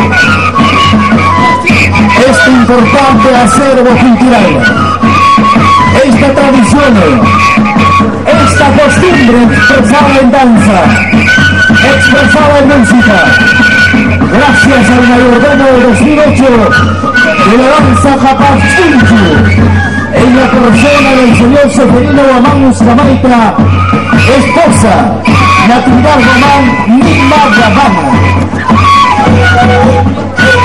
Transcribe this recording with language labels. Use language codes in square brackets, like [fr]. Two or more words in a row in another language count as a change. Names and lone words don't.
[es] este importante acervo cultural, esta tradición, esta costumbre expresada en danza, expresada en música, gracias al mayordomo de 2008 de la danza Japastinchi, en la persona del señor Seferino Guamán Uscamaita, esposa Natividad Guamán Lima Guamán.